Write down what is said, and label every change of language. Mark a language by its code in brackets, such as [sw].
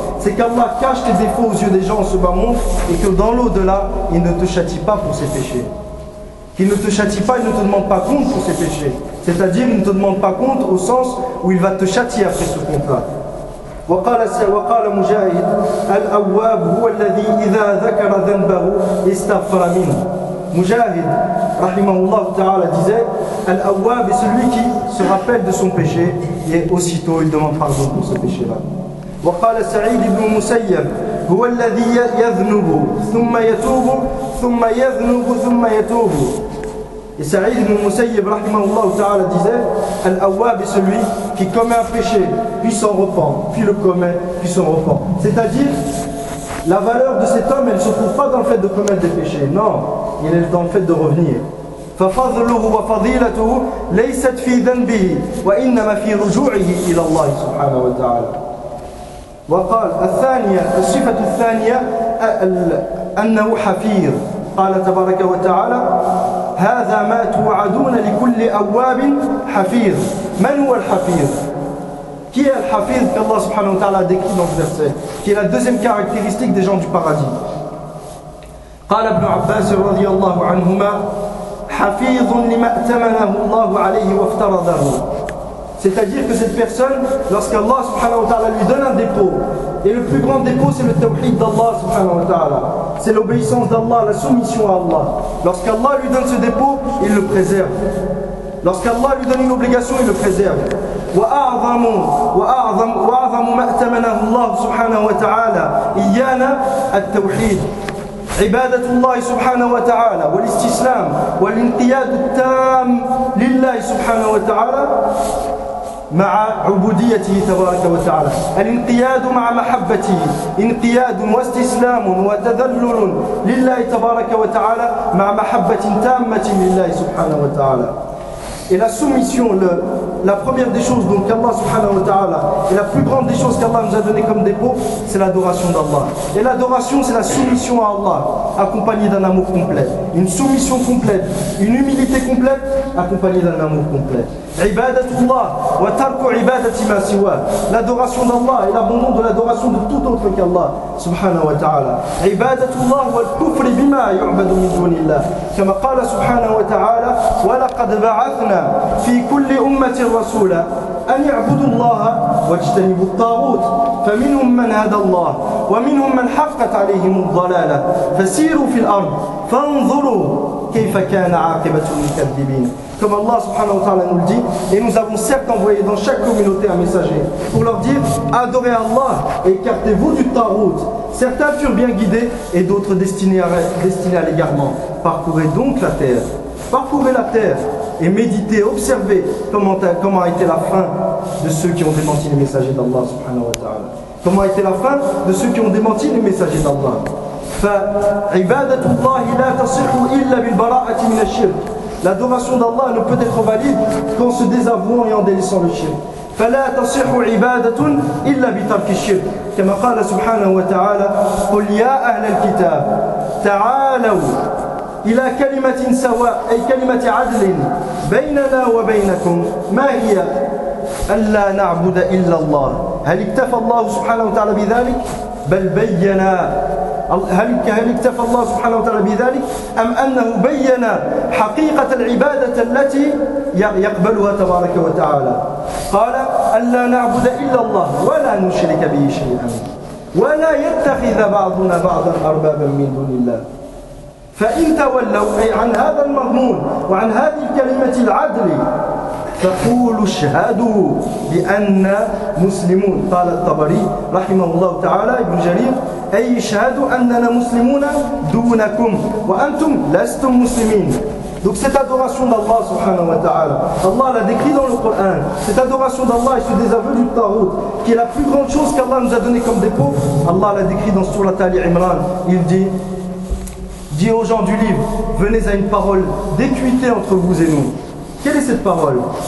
[fr] C'est qu'Allah cache tes défauts aux yeux des gens en ce bas monde et que dans l'au-delà, il ne te châtie pas pour ses péchés. Qu'il ne te châtie pas, il ne te demande pas compte pour ses péchés. C'est-à-dire, il ne te demande pas compte au sens où il va te châtier après ce compte-là. [ar] وقال مجاهد الأواب هو الذي إذا ذكر ذنبه استغفر منه. [fr] مجاهد رحمه الله تعالى disait الأواب est celui qui se rappelle de son péché et aussitôt il demande pardon pour ce péché-là. [ar] وقال سعيد بن مسيب هو الذي يذنب ثم يتوب ثم يذنب ثم يتوب. [fr] Et Saïd ibn Musayyib, rahimahullah ta'ala, disait « Al-Awwab est celui qui commet un péché, puis s'en repent, puis le commet, puis s'en repent. » C'est-à-dire, la valeur de cet homme, elle ne se trouve pas dans le fait de commettre des péchés. Non, il est dans le fait de revenir. [ar] « Fafadluhu wa fadilatuhu laysat fi dhanbihi wa innama fi ruju'ihi ila Allah subhanahu wa ta'ala. » وقال الثانية الصفة الثانية أنه حفير. قال تبارك وتعالى هذا ما توعدون لكل أواب حفيظ. من هو الحفيظ؟ كي الحفيظ [fr] que Allah subhanahu wa ta'ala a décrit dans ce verset qui est la deuxième caractéristique des gens du paradis. [ar] قال ابن عباس رضي الله عنهما حفيظ لما ائتمنه الله عليه وافترضه. [fr] C'est-à-dire que cette personne, lorsqu'Allah subhanahu wa ta'ala lui donne un dépôt, et le plus grand dépôt c'est le tawhid d'Allah subhanahu wa ta'ala, c'est l'obéissance d'Allah, la soumission à Allah. Lorsqu'Allah lui donne ce dépôt, il le préserve. Lorsqu'Allah lui donne une obligation, il le préserve. [ar] وأعظم ما ائتمنه الله سبحانه وتعالى إيانا التوحيد، عبادة الله سبحانه وتعالى، والاستسلام والانقياد التام لله سبحانه وتعالى مع عبوديته تبارك وتعالى، الانقياد مع محبته، انقياد واستسلام وتذلل لله تبارك وتعالى مع محبة تامة لله سبحانه وتعالى. [fr] Et la soumission, la première des choses donc qu'Allah subhanahu wa ta'ala, et la plus grande des choses qu'Allah nous a donné comme dépôt, c'est l'adoration d'Allah. Et l'adoration, c'est la soumission à Allah, accompagnée d'un amour complet. Une soumission complète, une humilité complète, accompagnée d'un amour complet. [ar] Ibadatullah wa tarku ibadati ma siwa. [fr] L'adoration d'Allah et l'abandon de l'adoration de tout autre qu'Allah subhanahu wa ta'ala. [ar] Ibadatullah wa al-kufr bima yu'badu min dunillah. Comme قال subhanahu wa ta'ala, wa laqad ba'athna fi kulli ummatin rasula an ya'budu Allah wa ijtanibu at-taghut. فمنهم من هدى الله ومنهم من حقت عليهم الضلالة فسيروا في الأرض فانظروا كيف كان عاقبة المكذبين. [fr] Comme Allah subhanahu wa ta'ala nous le dit, et nous avons certes envoyé dans chaque communauté un messager pour leur dire, adorez Allah et écartez-vous du tarout. Certains furent bien guidés et d'autres destinés à l'égarement. Parcourez donc la terre, parcourez la terre et méditez, observez comment a été la fin de ceux qui ont démenti les messagers d'Allah subhanahu wa ta'ala. Comment a été la fin de ceux qui ont démenti les messagers d'Allah. [ar] فعبادةullah لا تصح إلا بالبراءة من الشرك. [fr] L'adoration d'Allah ne peut être valide qu'en se désavouant et en délaissant le shirk. [ar] فلا تصح عبادة إلا بترك الشرك. كما قال سبحانه وتعالى قل يا أهل الكتاب تعالوا إلى كلمة سواء أي كلمة عدل بيننا وبينكم ما هي ألا نعبد إلا الله. هل اكتفى الله سبحانه وتعالى بذلك بل بينا. هل اكتفى الله سبحانه وتعالى بذلك أم أنه بين حقيقة العبادة التي يقبلها تبارك وتعالى. قال ألا نعبد إلا الله ولا نشرك به شيئا ولا يتخذ بعضنا بعضا أربابا من دون الله. فإن تولوا عن هذا المضمون وعن هذه الكلمة العدل فقولوا اشهدوا بأن مسلمون. قال الطبري رحمه الله تعالى ابن جرير أي اشهدوا أننا مسلمون دونكم وأنتم لستم مسلمين. [fr] Donc cette adoration d'Allah subhanahu wa ta'ala, Allah l'a décrit dans le Coran, cette adoration d'Allah et ce désaveu du Tawhid, qui est la plus grande chose qu'Allah nous a donné comme dépôt, Allah l'a décrit dans Surat Ali Imran. Il dit aux gens du livre, venez à une parole d'équité entre vous et nous. Quelle est cette parole?